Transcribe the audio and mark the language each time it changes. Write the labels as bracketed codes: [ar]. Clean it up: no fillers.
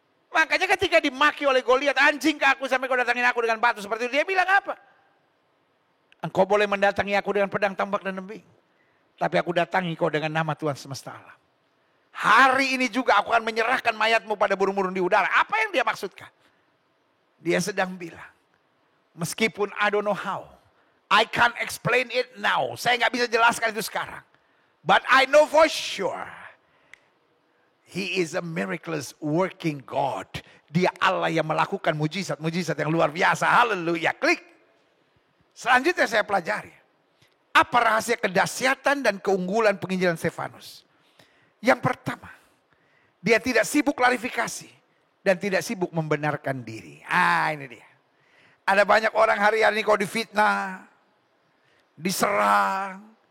[id] Makanya ketika dimaki oleh Goliat, anjing ke aku sampai kau datangin aku dengan batu seperti itu. Dia bilang apa? Engkau boleh mendatangi aku dengan pedang, tombak dan embing. Tapi aku datangi kau dengan nama Tuhan semesta alam. Hari ini juga aku akan menyerahkan mayatmu pada burung-burung di udara. Apa yang dia maksudkan? Dia sedang bilang, meskipun [en] I don't know how, I can't explain it now. [id] Saya nggak bisa jelaskan itu sekarang. [en] But I know for sure, He is a miraculous working God. [id] Dia Allah yang melakukan mujizat-mujizat yang luar biasa. Haleluya. Klik. Selanjutnya saya pelajari. Apa rahasia kedahsyatan dan keunggulan penginjilan Stefanus? Yang pertama, dia tidak sibuk klarifikasi. Dan tidak sibuk membenarkan diri. Ini dia. Ada banyak orang hari-hari ini kalau difitnah, diserang.